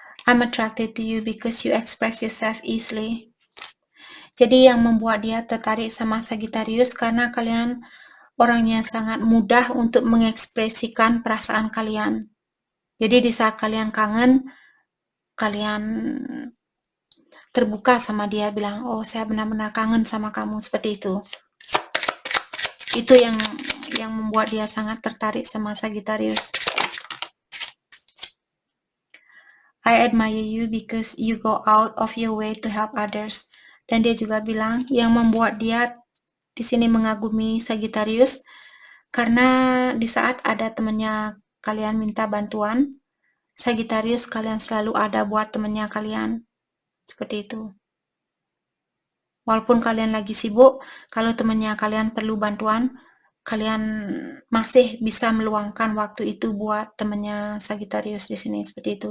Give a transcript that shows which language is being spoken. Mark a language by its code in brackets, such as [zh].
[en] I'm attracted to you because you express yourself easily. [id] Jadi yang membuat dia tertarik sama Sagittarius karena kalian orangnya sangat mudah untuk mengekspresikan perasaan kalian. Jadi di saat kalian kangen, kalian terbuka sama dia, bilang, oh saya benar-benar kangen sama kamu, seperti itu. Itu yang membuat dia sangat tertarik sama Sagittarius. [en] I admire you because you go out of your way to help others. [id] Dan dia juga bilang yang membuat dia di sini mengagumi Sagittarius karena di saat ada temannya kalian minta bantuan, Sagittarius kalian selalu ada buat temannya kalian. Seperti itu. Walaupun kalian lagi sibuk, kalau temannya kalian perlu bantuan, kalian masih bisa meluangkan waktu itu buat temannya Sagittarius di sini. Seperti itu.